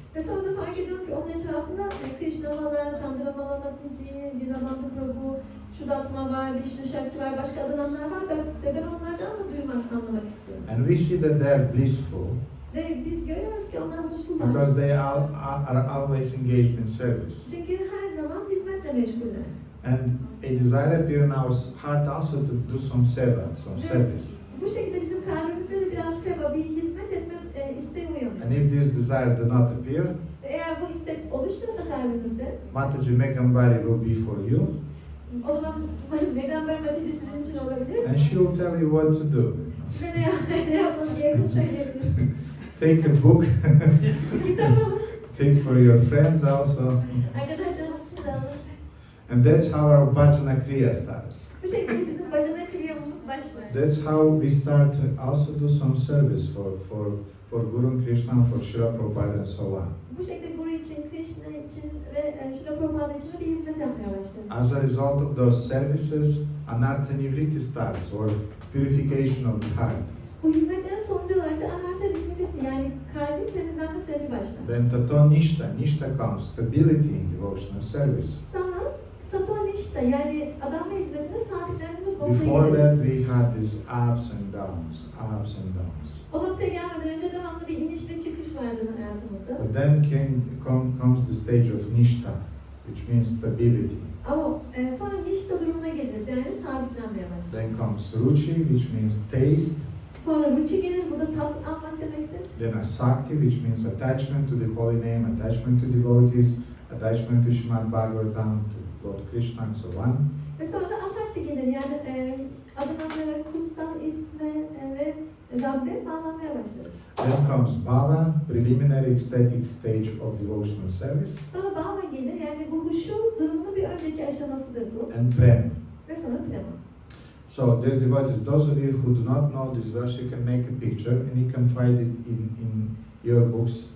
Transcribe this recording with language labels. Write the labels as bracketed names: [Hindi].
[Turkish] Ve sonra da fark ediyorum ki onun etrafında Krishna Mala, Chandramala, Mataji, Dinabandhu Prabhu, Shudatma var, Vishnu Shakti var, başka adamlar var. Ben onlardan da duymak, anlamak istiyorum. [English] And we see that they are blissful [Turkish] Ve biz görüyoruz ki onlar mutlular. [English] because they are always engaged in service. [Turkish] Çünkü her zaman hizmetle meşguller. [English] And a desire appears in our heart also to do some seva, some service. [Turkish] Bu şekilde bizim kalbimizde de biraz seva, bir hizmet etme isteği uyanıyor. [English] And if this desire does not appear, [Turkish] Ve eğer bu istek oluşmuyorsa kalbimizde, [English] Mataji Megambari will be for you, [Turkish] o zaman Peygamber Mataji sizin için olabilir. [English] and she will tell you what to do. [Turkish] Size ne yapmanız gerektiğini söyleyebilir. [English] Take a book, [Turkish] Kitap alın, [English] take for your friends also. [Turkish] arkadaşlarımız için de alın. [English] And that's how our bhajana kriya starts. [Turkish] Bu şekilde bizim bacana kriyamız başlar. [English] That's how we start to also do some service for Guru Krishna, for Srila Prabhupada and so on. [Turkish] Bu şekilde Guru için, Krishna için ve Srila Prabhupada için bir hizmet yapmaya başladık. [English] As a result of those services, anartha nivritti starts, or purification of the heart. [Turkish] Bu hizmetlerin sonucu olarak da anarta nivritti, yani kalbin temizlenme süreci başlar. [English] Then tato nishta comes stability in devotional service. [Turkish] Sonra tato nişta, yani adamla hizmetinde sabitlenmemiz noktaya [English] Before [Turkish] geliriz. [English] that, we had these ups and downs, ups and downs. [Turkish] O noktaya gelmeden önce devamlı bir iniş ve çıkış vardı hayatımızda. [English] But then comes the stage of nishta, which means stability. [Turkish] Ama sonra nişta durumuna geliriz, yani sabitlenmeye başlar. [English] Then comes ruchi, which means taste. [Turkish] Sonra ruchi gelir, bu da tat almak demektir. [English] Then asakti, which means attachment to the holy name, attachment to devotees, attachment to Srimad Bhagavatam, to Lord Krishna and so on. [Turkish] Ve sonra da asakti gelir, yani adına ve kutsal isme ve Rabbe bağlanmaya başlarız. [English] Then comes bhava, preliminary ecstatic stage of devotional service, [Turkish] Sonra bhava gelir, yani bu huşu durumunun bir önceki aşamasıdır bu. [English] and prem. [Turkish] Ve sonra prema. [English] So, dear devotees, those of you who do not know this verse, you can make a picture and you can find it in your books.